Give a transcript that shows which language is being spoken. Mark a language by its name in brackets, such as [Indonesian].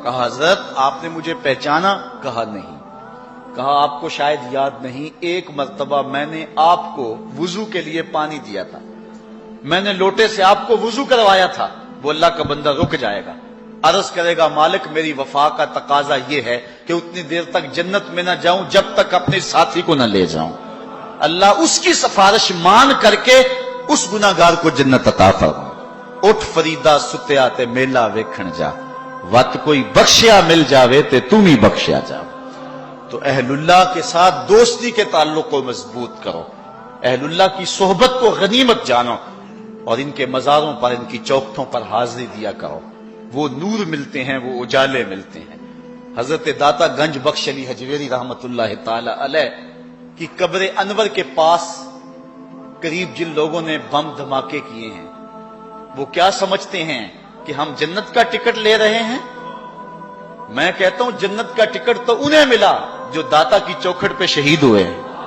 [Urdu] کہا حضرت آپ نے مجھے پہچانا؟ کہا نہیں. کہا آپ کو شاید یاد نہیں, ایک مرتبہ میں نے آپ کو وضو کے لیے پانی دیا تھا, میں نے لوٹے سے آپ کو وضو کروایا تھا. وہ اللہ کا بندہ رک جائے گا, عرض کرے گا مالک میری وفا کا تقاضا یہ ہے کہ اتنی دیر تک جنت میں نہ جاؤں جب تک اپنے ساتھی کو نہ لے جاؤں. اللہ اس کی سفارش مان کر کے اس گناہگار کو جنت عطا فرمائے. [Punjabi] اٹھ فریدا ستیا تے میلا ویکھن جا, وت کوئی بخشیا مل جاوے تے تم ہی بخشیا جا. [Urdu] تو اہل اللہ کے ساتھ دوستی کے تعلق کو مضبوط کرو, اہل اللہ کی صحبت کو غنیمت جانو, اور ان کے مزاروں پر ان کی چوکھٹوں پر حاضری دیا کرو. وہ نور ملتے ہیں, وہ اجالے ملتے ہیں. حضرت داتا گنج بخش علی حجویری رحمت اللہ تعالی علیہ کی قبر انور کے پاس قریب جن لوگوں نے بم دھماکے کیے ہیں وہ کیا سمجھتے ہیں کہ ہم جنت کا ٹکٹ لے رہے ہیں؟ میں کہتا ہوں جنت کا ٹکٹ تو انہیں ملا جو داتا کی چوکھٹ پہ شہید ہوئے ہیں.